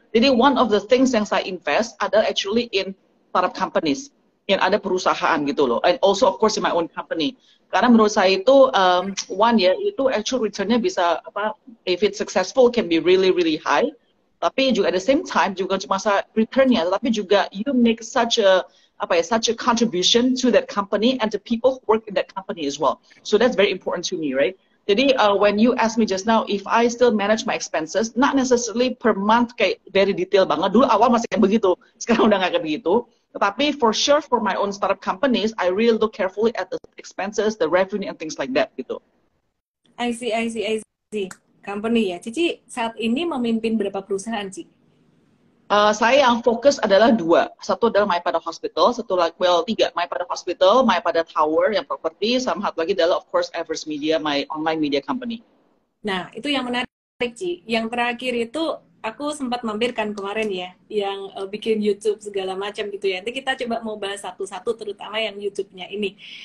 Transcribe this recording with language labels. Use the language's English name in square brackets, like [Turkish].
[Indonesian] Jadi [English] one of the things [Indonesian] yang saya invest adalah [English] actually in startup companies, [Indonesian] yang ada perusahaan gitu loh. [English] And also of course in my own company. [Indonesian] Karena menurut saya itu, [English] one ya, itu actual return-nya bisa, if it's successful can be really, really high. [Indonesian] Tapi juga [English] at the same time [Indonesian] juga cuma return-nya, tapi juga [English] you make such a contribution to that company and the people who work in that company as well. So that's very important to me, right? Jadi when you ask me just now, if I still manage my expenses, not necessarily per month kayak very detail banget. [Indonesian] Dulu awal masih kayak begitu, sekarang udah nggak kayak begitu. [English] Tetapi for sure for my own startup companies, I really look carefully at the expenses, the revenue and things like that gitu. I see. Company ya. [Indonesian] Cici saat ini memimpin berapa perusahaan, Ci? Saya yang fokus adalah 2. Satu adalah Maipada Hospital, satu lagi, 3. Maipada Hospital, Maipada Tower yang properti, sama satu lagi adalah [English] of course [Indonesian] Everest Media, [English] my online media company. [Indonesian] Nah, itu yang menarik, Ci. Yang terakhir itu aku sempat mampirkan kemarin ya, yang bikin YouTube segala macam gitu ya. Nanti kita coba mau bahas satu-satu, terutama yang YouTube-nya ini.